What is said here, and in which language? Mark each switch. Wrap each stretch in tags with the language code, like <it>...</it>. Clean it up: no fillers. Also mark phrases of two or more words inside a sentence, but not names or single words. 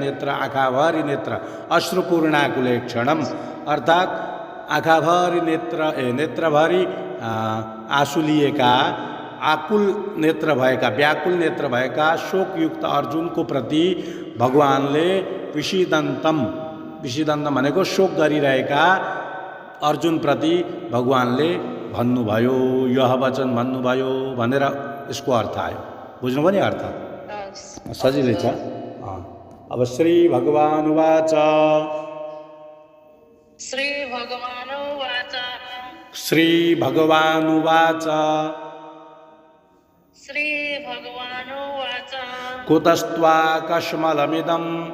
<ne>नेत्र आँखाभरि नेत्र अश्रुपूर्णाकुलेक्षणम अर्थात् आँखाभरि नेत्रभरि आँसु लिएका, आकुल नेत्र भएका, व्याकुल नेत्र भएका शोकयुक्त अर्जुनको प्रति भगवानले विषीदन्तम भनेको शोक गरिरहेका अर्जुनप्रति भगवानले भन्नुभयो, यह वचन भन्नुभयो भनेर यसको अर्थ आयो। बुझ्नुभयो नि अर्थ? सजिलै छ। अब</ne> <sa>श्री भगवान उवाच श्री भगवान उवाच श्री भगवान उवाच श्री भगवान उवाच कुतस्त्वाकस्मलमिदम्</sa>